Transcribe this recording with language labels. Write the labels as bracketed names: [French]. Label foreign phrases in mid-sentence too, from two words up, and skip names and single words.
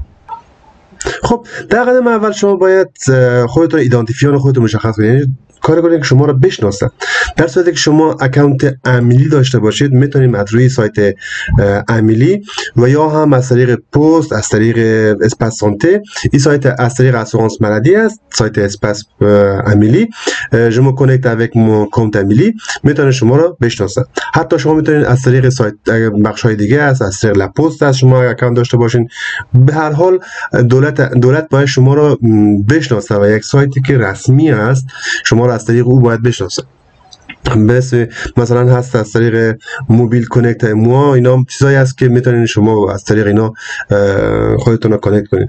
[Persian] خب در قدم اول شما باید خودتون ایدنتیفیان خودتون مشخص کنید، کاری کنید که شما را بشناسه. در صورتی که شما اکانت امیلی داشته باشید میتونید از روی سایت امیلی و یا هم از طریق پست، از طریق [French] espace santé, [Persian] این سایت از طریق [French] assurance maladie [Persian] است، سایت اسپاس امیلی، شما کانکت [French] avec mon compte [Persian] امیلی میتونه شما را بشناسه. حتی شما میتونید از طریق سایت بخش‌های دیگه است، از طریق لا پست است شما اکانت داشته باشین. به هر حال دولت باید شما را بشناسه و یک سایتی که رسمی است شما را از طریق او باید بشناسه. مثلا هست از طریق موبیل کانکت موا، اینا چیزایی هست که میتونید شما از طریق اینا خودتون رو کانکت کنید.